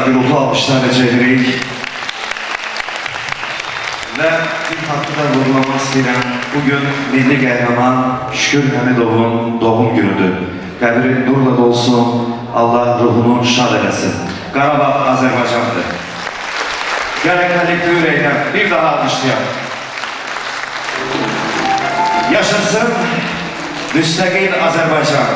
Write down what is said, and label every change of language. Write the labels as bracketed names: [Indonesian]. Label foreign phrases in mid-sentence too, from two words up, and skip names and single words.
[Turkish] ruhlu alkışlar rica edirik. Ve bir hakkı da vurgulamak istəyirəm. [Azerbaijani] Bugün milli qəhrəman Şükür Həmidovun doğum günüdür. Qəbri nurla dolsun, Allah ruhunu şad eləsin. Qarabağ Azərbaycandır. Gəlin kollektiv ürəkdən bir daha alkışlayaq. Yaşasın müstəqil Azərbaycan.